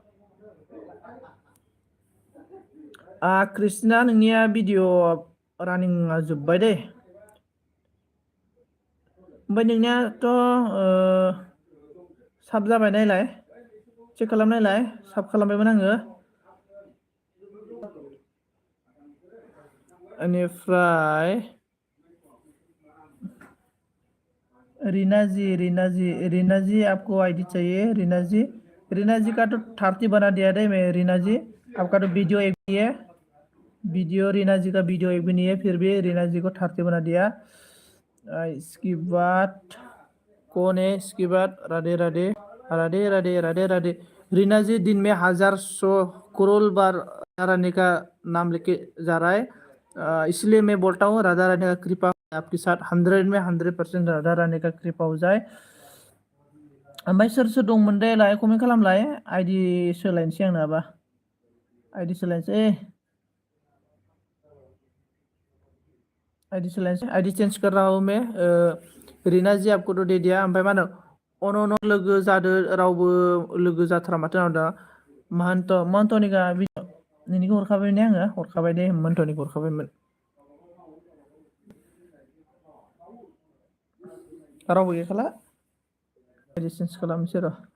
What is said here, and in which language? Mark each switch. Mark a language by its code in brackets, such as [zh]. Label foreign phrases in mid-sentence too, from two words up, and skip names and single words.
[brx] क्रिस्टिना नोंनिया भिडिअ रानिंआ जोब्बाय दे ओमफ्राय नोंनियाथ' साब जाबाय नायलाय चेक खालामनायलाय साब खालामबायमोन आङो [hi] बेनिफ्राय रीना जी आपको आईडी चाहिए रीना जी का तो 30 बना दिया दे मैं रीना जी आपका तो वीडियो एक भी है रीना जी का वीडियो एक भी नहीं है फिर भी रीना जी को 30 बना दिया इसके बाद कौन है इसके बाद राधे रीना जी दिन में 1,100 करोड़ बार रानी का नाम लेके जा रहा है इसलिए मैं बोलता हूँ राधा रानी का कृपा आपके साथ 100 में 100% राधा रानी का कृपा हो जाए [brx] ओमफ्राय सोर दंमोन दे लाय कमेन्ट खालामलाय आइडि सोलायनोसै आं नाबा आइडि सोलायनोसै [hi] आइडि चेंज कर रहा हूँ मैं रीना जी आपको तो दे दिया [brx] ओमफ्राय मा होनो अन लोगो जादो रावबो लोगो जाथारा माथो दा महन्तनिका नोंनिखौ हरखाबाय ने आङो हरखाबाय दे महन्तनिखौ हरखाबायमोन रावबो गैखाला आइडि चेन्ज खालामनोसै र'